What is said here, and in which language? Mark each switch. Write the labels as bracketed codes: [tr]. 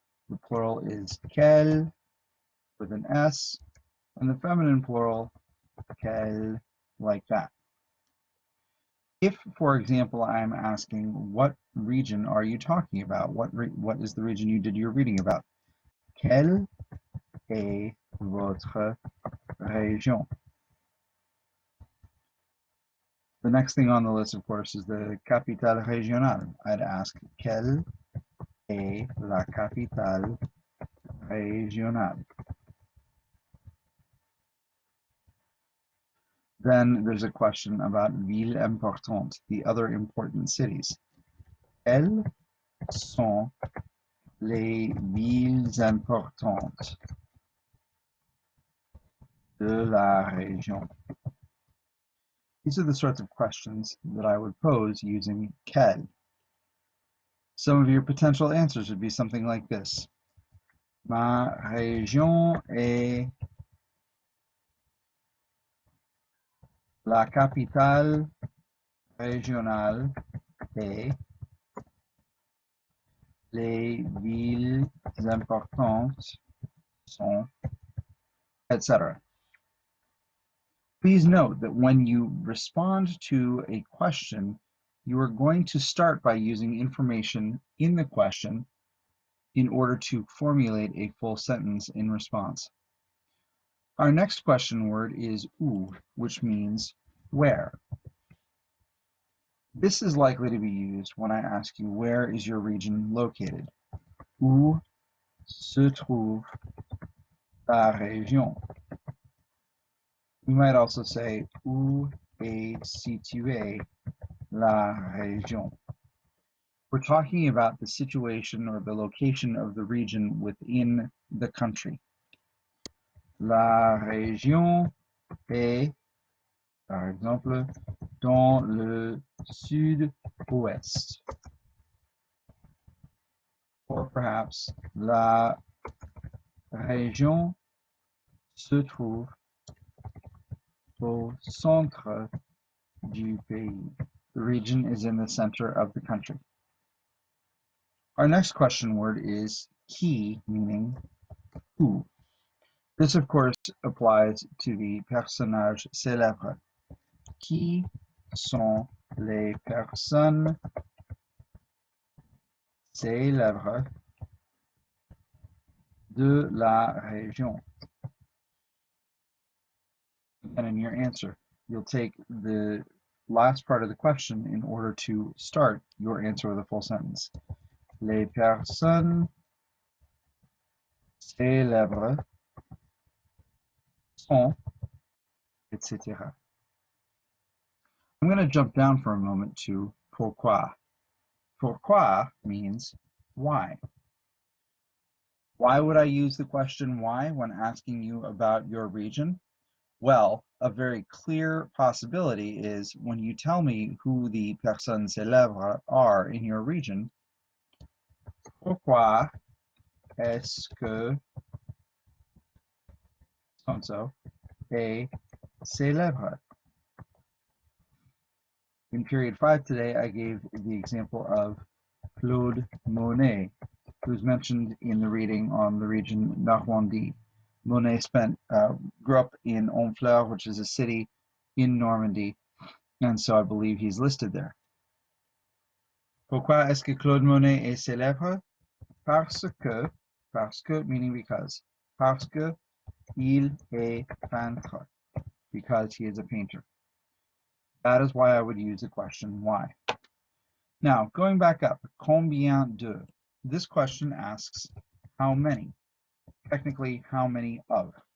[en] The plural is quelle with an S. And the feminine plural, quelle, like that. If, for example, I'm asking, what region are you talking about? What is the region you did your reading about? [fr] Quelle est votre région? [en] The next thing on the list, of course, is the capitale régionale. I'd ask, [fr] quelle est la capitale régionale? [en] Then there's a question about villes importantes, the other important cities. [fr] Quelles sont les villes importantes de la région? [en] These are the sorts of questions that I would pose using quelle. Some of your potential answers would be something like this. [fr] Ma région est la capitale régionale et les villes importantes sont, etc. [en] Please note that when you respond to a question, you are going to start by using information in the question in order to formulate a full sentence in response. Our next question word is où, which means where. This is likely to be used when I ask you, where is your region located? [fr] Où se trouve ta région? [en] We might also say, [fr] où est située la région? [en] We're talking about the situation or the location of the region within the country. [fr] La région est, par exemple, dans le sud-ouest. [en] Or perhaps, [fr] la région se trouve au centre du pays. [en] The region is in the center of the country. Our next question word is qui, meaning who. This, of course, applies to the personnage célèbre. [fr] Qui sont les personnes célèbres de la région? [en] And in your answer, you'll take the last part of the question in order to start your answer with a full sentence. [fr] Les personnes célèbres sont, etc. [en] I'm going to jump down for a moment to pourquoi. Pourquoi means why. Why would I use the question why when asking you about your region? Well, a very clear possibility is when you tell me who the personnes célèbres are in your region, pourquoi [fr] est-ce que so-and-so est célèbre? [en] In period 5 today, I gave the example of Claude Monet, who's mentioned in the reading on the region Normandie. Monet grew up in Honfleur, which is a city in Normandy, and so I believe he's listed there. [fr] Pourquoi est-ce que Claude Monet est célèbre? Parce que [en] meaning because [fr] il est peintre, [en] because he is a painter. That is why I would use the question why. Now, going back up, [fr] combien de? [en] This question asks how many, technically how many of.